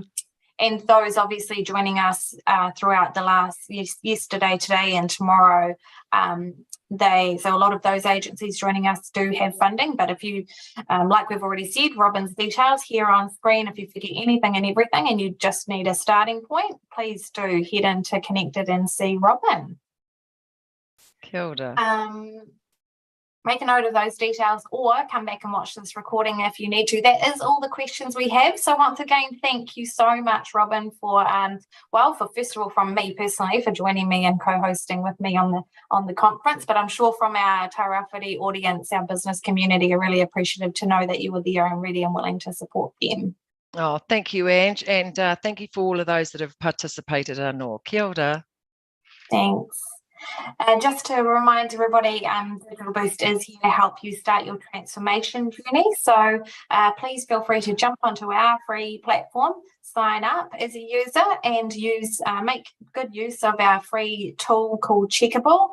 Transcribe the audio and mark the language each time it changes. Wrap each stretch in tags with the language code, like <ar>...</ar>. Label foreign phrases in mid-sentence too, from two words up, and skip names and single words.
<en>And those obviously joining us throughout the last yesterday, today, and tomorrow. So a lot of those agencies joining us do have funding, but if you, like we've already said, Robin's details here on screen. If you forget anything and everything and you just need a starting point, please do head into Connected and see Robin.</en> <mi>Kia ora.</mi> <en>Make a note of those details or come back and watch this recording if you need to. That is all the questions we have. So once again, thank you so much, Robin, for first of all, from me personally, for joining me and co-hosting with me on the conference. But I'm sure from our Tairāwhiti audience, our business community are really appreciative to know that you were there and ready and willing to support them. Oh, thank you, Ange, and thank you for all of those that have participated.</en> <mi>Anō. Kia ora.</mi> <en>Thanks. Just to remind everybody, Digital Boost is here to help you start your transformation journey. So please feel free to jump onto our free platform, sign up as a user, and make good use of our free tool called Checkable.</en>